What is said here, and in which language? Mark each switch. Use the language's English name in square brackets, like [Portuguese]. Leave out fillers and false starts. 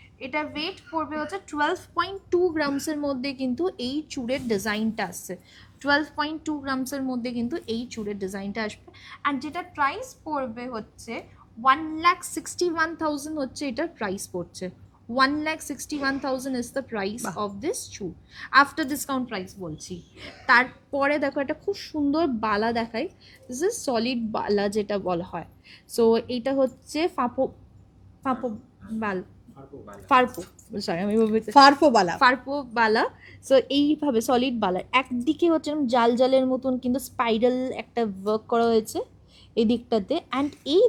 [Bangla] এটা ওয়েট পড়বে হচ্ছে 12.2 গ্রামসের মধ্যে কিন্তু এই চূড়ের ডিজাইনটা আসছে। 12.2 গ্রামসের মধ্যে কিন্তু এই চূড়ের ডিজাইনটা আসবে। আর যেটা প্রাইস পড়বে হচ্ছে 1,61,000 হচ্ছে এটার প্রাইস পড়ছে। [English] 1,61,000 is the price [Bangla] বাহ। [English] of this shoe after discount price বলছি। [Bangla] তারপরে দেখো একটা খুব সুন্দর বালা দেখাই। [English] this is solid বালা [Bangla] যেটা বলা হয়। সো এইটা হচ্ছে ফাপো ফাপো বাল ফারপো, সরি আমি ফারফোবালা। ফারপো বালা। সো এইভাবে সলিড বালার একদিকে হচ্ছে এরকম জাল জালের মতন কিন্তু স্পাইরাল একটা ওয়ার্ক করা হয়েছে এই দিকটাতে, অ্যান্ড এই